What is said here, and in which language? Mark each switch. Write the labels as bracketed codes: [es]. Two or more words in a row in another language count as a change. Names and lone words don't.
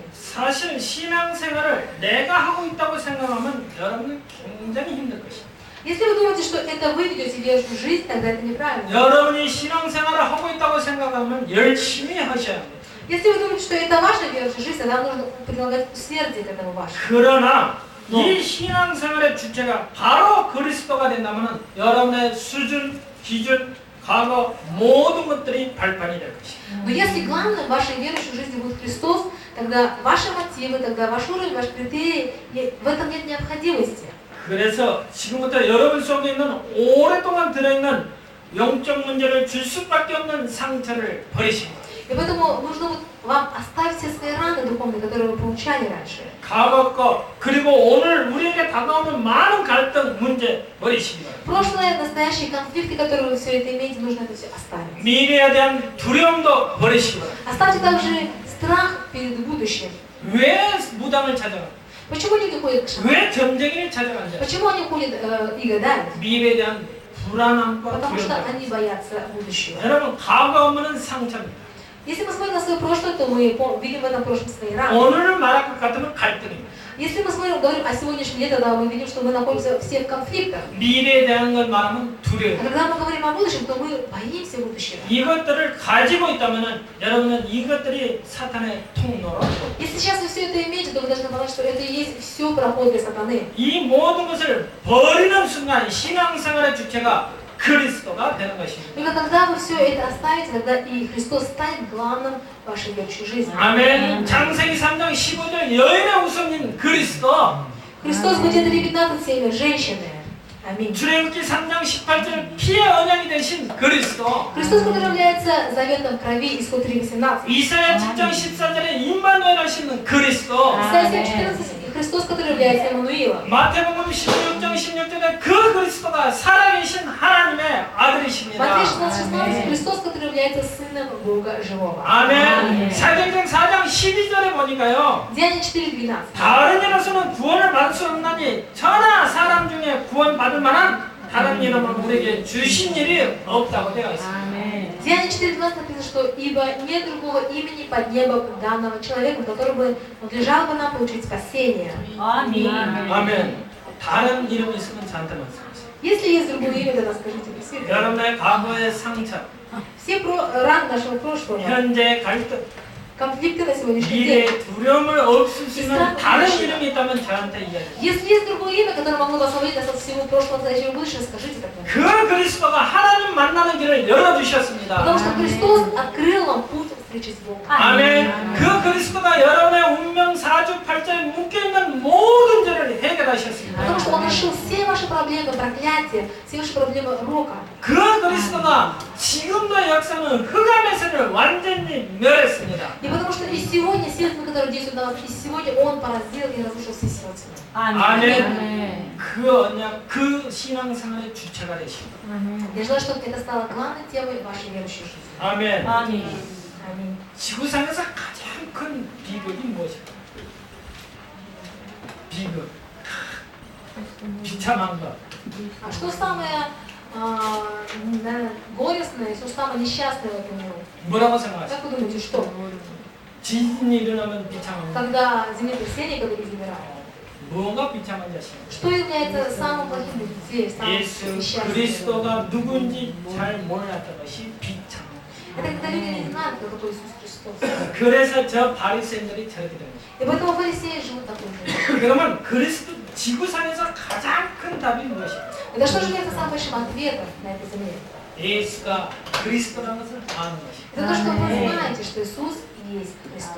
[ko] 사실 신앙생활을 내가 하고 있다고 생각하면 여러분은 굉장히 힘들 것입니다. [ru] Если вы думаете, что это вы ведете верующую жизнь, тогда это неправильно. [ko] 여러분이 신앙생활을 하고 있다고 생각하면 열심히 하셔야 합니다. [ru] Если вы думаете, что это ваша верующая жизнь, тогда нужно прилагать усердие к этому вашему. [ko] 그러나 이 신앙생활의 주체가 바로 그리스도가 된다면 여러분의 수준, 기준, 과거 모든 것들이 발판이 될 것입니다. [ru] Но если главным в вашей верующей жизни будет Христос, тогда ваши мотивы, тогда ваш уровень, ваши критерии, в этом нет необходимости. [ko] 그래서 지금부터 여러분 속에 있는 오랫동안 들어있는 영적 문제를 줄 수밖에 없는 상처를 버리십니다. [ru] И поэтому нужно вот вам оставить все свои раны духовные, которые вы получали раньше. [ko] 과거 거 그리고 오늘 우리에게 다가오는 많은 갈등 문제 버리시기 바랍니다. [ru] Прошлое, настоящие конфликты, которые вы все это имеете, нужно это все оставить. [ko] 미래에 대한 두려움도 버리시기 바랍니다. [ru] Оставьте также страх перед будущим. [ko] 왜 무당을 찾아갑니까? [ru] Почему люди ходят к шаману? [ko] 왜 점쟁이를 찾아간다? [ru] Почему они ходят и гадают? [ko] 미래에 대한 불안함과 [ru] Потому что [ko] 두려움. [ru] они боятся будущего. [ko] 여러분 과거 없는 상처입니다. [ru] Если мы смотрим на свое прошлое, то мы видим в этом прошлом свои раны. [ko] 오늘을 말할 것 같으면 갈등입니다. [ru] Если мы говорим о сегодняшнем дне, тогда мы видим, что мы находимся все в конфликтах. [ko] 미래에 대한 걸 말하면 [ru] А [ko] 두려워. [ru] когда мы говорим о будущем, то мы боимся будущего. [ko] 이것들을 가지고 있다면은 여러분은 이것들이 사탄의 통로로 [ru] Если сейчас вы все это имеете, то вы должны понять, что это и есть все проход для сатаны. [ko] 이 모든 것을 버리는 순간 신앙생활의 주체가 그리스도가 되는 것입니다. [ru] Только когда вы все это оставите, тогда и Христос станет главным в вашей верующей жизни. [ko] 아멘. 창세기 3장 15절 여인의 우선인 그리스도. [ru] Христос в Бытие 3:15 семя женщины. Аминь. [ko] 출애굽기 3장 18절 피의 언약이 되신 그리스도. [ru] Христос, который является заветом крови, исход 3:18. [ko] 이사야 7장 14절에 임마누엘 하시는 그리스도. [ru] Исайя 7:14 Христос, который является Эммануилом. [ko] 마태복음 16장 16절에 그 그리스도가 살아계신 하나님의 아들이십니다. [ru] Матфея 16:16 Христос, который является Сыном Бога Живого. [ko] 아멘. 사도행전 4장 12절에 보니까요. [ru] Деяния 4:12. [ko] 다른 이로서는 구원을 받을 수 없나니 저나 사람 중에 구원받을 만한 다른 이름을 우리에게 주신 일이 없다고 되어 있습니다. [ru] Деяния 4:12 написано, что ибо нет другого имени под небом данного человеку, который бы надлежал бы нам получить спасение. [ko] 아멘. 다른 이름이 있으면 저한테 말씀하세요. [ru] Если есть другое имя, тогда скажите присутствие. [ko] 여러분의 과거의 상처, [ru] Все раны нашего прошлого, [ko] 현재의 갈등, [ru] конфликты на сегодняшний день. [ko] 미래의 두려움을 없앨 수 있는 다른 이름이 있다면 저한테 이야기해요. [ru] Если есть другое имя, которое могло бы освободить нас от всего прошлого, настоящего и будущего, скажите тогда. [ko] 그 그리스도가 하나님 만나는 길을 열어주셨습니다. [ru] Потому что Христос открыл вам путь встречи с Богом. [ko] 아멘. 그 그리스도가 여러분의 운명 사주팔자에 묶여있는 모든 죄를 해결하셨습니다. [ru] Потому что Он решил все ваши проблемы, проклятия, все ваши проблемы рока. [ko] 그 그리스도가 지금도 역사는 흑암의 세를 완전히 멸했습니다. [ru] И потому что и сегодня силы, которые действуют на вас, и сегодня Он поразил и разрушил все силы тьмы. [ko] 아멘. 그 언약, 그 신앙생활의 주체가 되십니다. [ru] Я желаю, чтобы это стало главной темой вашей верующей жизни. [ko] 아멘. [ru] Аминь. [ko] 지구상에서 가장 큰 비극이 무엇일까? 비극. 비참한 것. [ru] А что самое горестное, что самое несчастное в этом мире? [ko] 뭐라고 생각하세요? [ru] Как вы думаете, что? [ko] 지진이 일어나면 비참한 것. [ru] Когда землетрясение, когда люди умирают. [ko] 뭐가 비참한 자신가? [ru] Что является самым плохим для детей, самым [ko] 예수 [ru] несчастным? [ko] 그리스도가 누군지 잘 몰랐던 것이 비참. [ru] Это когда люди не знают, кто такой Иисус Христос. [ko] 그래서 저 바리새인들이 저렇게 된 거죠. [ru] И поэтому фарисеи живут такой жизнью. [ko] 그러면 그리스도 지구상에서 가장 큰 답이 무엇입니까? [ru] Это что же является самым большим ответом на этой земле? [ko] 예수가 그리스도라는 것을 아는 것입니다. [ru] Это то, что вы знаете, что Иисус есть Христос.